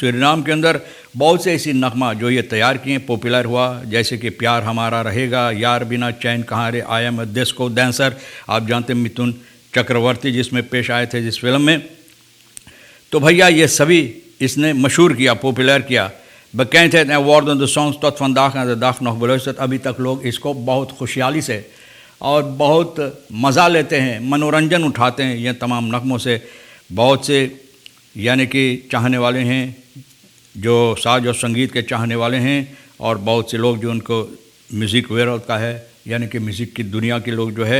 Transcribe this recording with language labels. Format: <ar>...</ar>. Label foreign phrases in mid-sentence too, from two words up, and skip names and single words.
<hi>सूरीनाम के अंदर बहुत से ऐसी नगमा जो ये तैयार किए, पॉपुलर हुआ, जैसे कि प्यार हमारा रहेगा, यार बिना चैन कहाँ रे, आई एम डिस्को डांसर, आप जानते हैं मिथुन चक्रवर्ती जिसमें पेश आए थे जिस फिल्म में। तो भैया ये सभी इसने मशहूर किया, पॉपुलर किया।</hi> <nl>bekend है worden de songs tot vandaag en de dag nog beluisterd।</nl> <hi>अभी तक लोग इसको बहुत खुशहाली से और बहुत मज़ा लेते हैं, मनोरंजन उठाते हैं ये तमाम नगमों से। बहुत से यानी कि चाहने वाले हैं जो साज और संगीत के चाहने वाले हैं, और बहुत से लोग जो उनको</hi> <en>music world</en> <hi>का है, यानी कि म्यूज़िक की दुनिया के लोग जो है।</hi>